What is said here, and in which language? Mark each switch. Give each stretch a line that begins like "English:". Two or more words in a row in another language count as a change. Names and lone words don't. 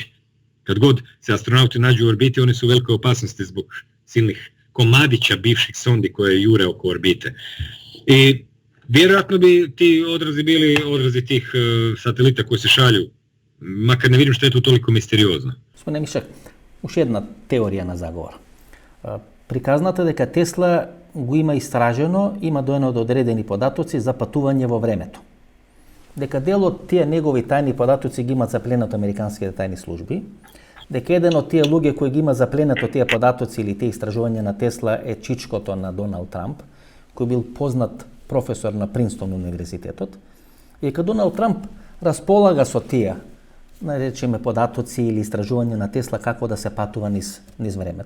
Croatian: Kad god se astronauti nađu u orbiti, oni su u velikoj opasnosti zbog silnih komadića bivših sondi koje jure oko orbite. I vjerojatno bi ti odrazi bili odrazi tih satelita koji se šalju, makar ne vidim što je tu toliko misteriozno. Gospodine Mišak,
Macedonian: уште една теорија на заговор. Приказната дека Тесла го има истражено, има дојано до одредени податоци за патување во времето. Дека дел од тие негови тајни податоци ги имат запленат американските тајни служби, дека еден од тие луѓе кои ги има запленато тие податоци или тие истражувања на Тесла е чичкото на Доналд Трамп, кој бил познат професор на Принстон универзитетот, и дека Доналд Трамп располага со тие наречеме податоци или истражување на Тесла како да се патува низ времето.